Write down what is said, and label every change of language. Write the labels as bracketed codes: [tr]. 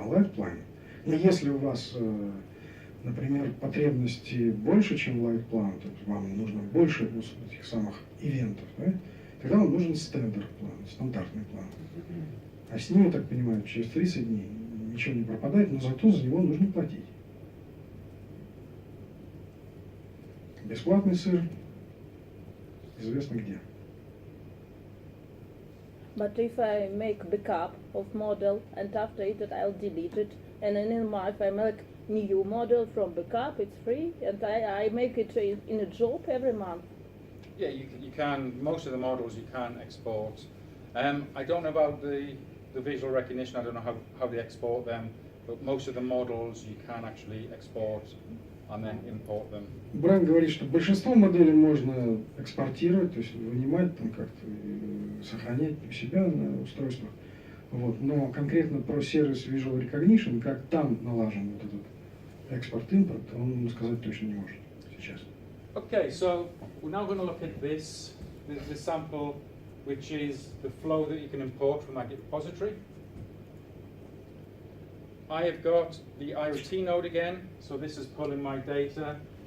[ru] На light плане. Но если у вас, например, потребности больше, чем light план, то есть вам нужно больше этих самых ивентов, да, тогда вам нужен стандарт план, стандартный план. А с ним, я так понимаю, через 30 дней ничего не пропадает, но зато за него нужно платить. Бесплатный сыр известно где. [en] But if I make backup of model and after it I'll delete it, and then in my if I make new model from backup, it's free, and I make it in a job every month. Yeah, you can, most of the models you can export. I don't know about the visual recognition, I don't know how they export them, but most of the models you can actually export and then import them. [ru] Брайан говорит, что большинство моделей можно экспортировать, то есть вынимать, там как-то сохранять у себя на устройствах. Вот. Но конкретно про сервис Visual Recognition, как там налажен вот этот экспорт-импорт, он сказать точно не может сейчас. [en] Okay, so we're now going to look at this sample, which is the flow that you can import from that repository. I have got the IoT node again, so this is pulling my data.